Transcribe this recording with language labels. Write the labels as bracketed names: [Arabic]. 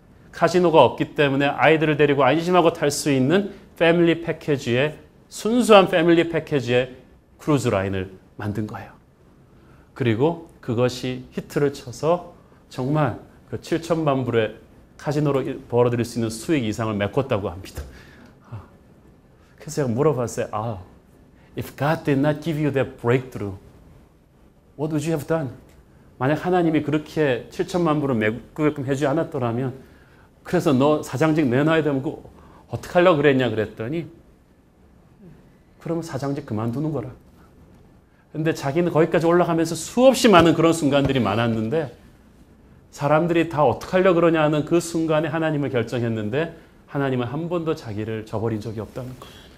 [Korean] 카지노가 없기 때문에 아이들을 데리고 안심하고 탈 수 있는 패밀리 패키지의 순수한 패밀리 패키지의 크루즈 라인을 만든 거예요. 그리고 그것이 히트를 쳐서 정말 그 7천만 불의 카지노로 벌어들일 수 있는 수익 이상을 메꿨다고 합니다. 그래서 제가 물어봤어요. [English] If God did not give you that breakthrough, what would you have done? [Korean] 만약 하나님이 그렇게 7천만 불을 메꾸게끔 해주지 않았더라면 그래서 너 사장직 내놔야 되면 그거 어떻게 하려고 그랬냐 그랬더니 그러면 사장직 그만두는 거라. 근데 자기는 거기까지 올라가면서 수없이 많은 그런 순간들이 많았는데 사람들이 다 어떻게 하려고 그러냐 하는 그 순간에 하나님을 결정했는데 하나님은 한 번도 자기를 저버린 적이 없다는 거예요.